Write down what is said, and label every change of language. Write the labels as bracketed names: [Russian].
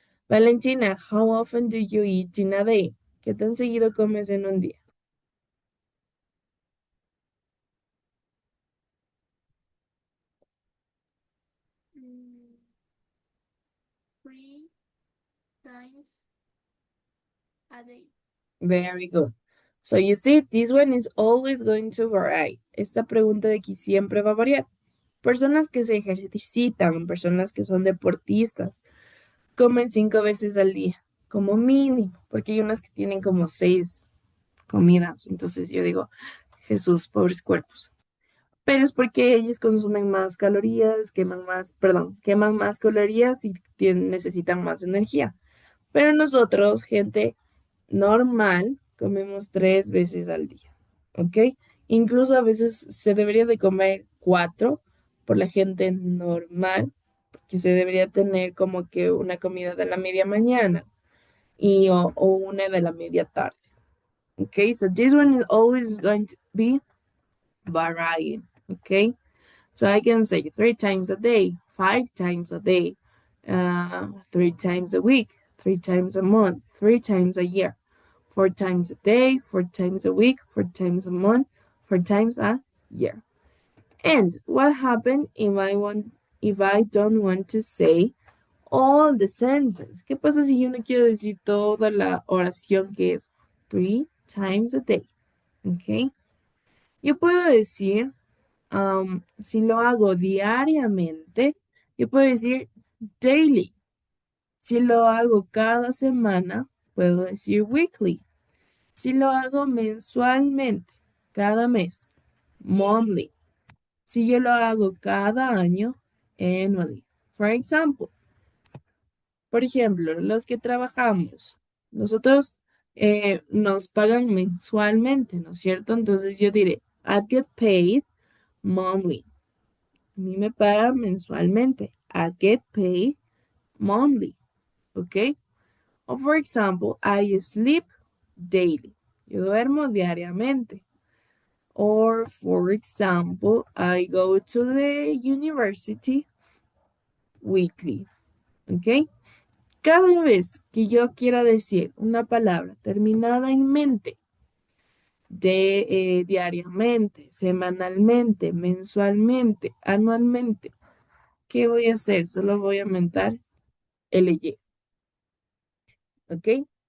[English] Valentina, how often do you eat in a day? [Spanish] ¿Qué tan seguido comes en un día? [English] Mm, 3 times a day. Very good. So you see, this one is always going to vary. [Spanish] Esta pregunta de aquí siempre va a variar. Personas que se ejercitan, personas que son deportistas, comen 5 veces al día, como mínimo, porque hay unas que tienen como 6 comidas. Entonces yo digo, Jesús, pobres cuerpos. Pero es porque ellos consumen más calorías, queman más calorías y necesitan más energía. Pero nosotros, gente normal, comemos 3 veces al día, ¿ok? Incluso a veces se debería de comer 4 por la gente normal, porque se debería tener como que una comida de la media mañana o una de la media tarde. [English] Okay, so this one is always going to be varying. Okay, so I can say 3 times a day, 5 times a day, 3 times a week, 3 times a month, 3 times a year, 4 times a day, 4 times a week, 4 times a month, 4 times a year. And what happened if I don't want to say all the sentence? [Spanish] ¿Qué pasa si yo no quiero decir toda la oración que es 3 times a day? Okay. Yo puedo decir, si lo hago diariamente, yo puedo decir daily. Si lo hago cada semana, puedo decir weekly. Si lo hago mensualmente, cada mes, monthly. Si yo lo hago cada año, annually. For example, por ejemplo, los que trabajamos, nosotros nos pagan mensualmente, ¿no es cierto? [English] Entonces yo diré, I get paid monthly. [Spanish] A mí me pagan mensualmente. [English] I get paid monthly. ¿Ok? O for example, I sleep daily. Yo duermo diariamente. Or for example, I go to the university weekly. ¿Ok? [Spanish] Cada vez que yo quiera decir una palabra terminada en mente, diariamente, semanalmente, mensualmente, anualmente, ¿qué voy a hacer? Solo voy a aumentar LY. ¿Ok?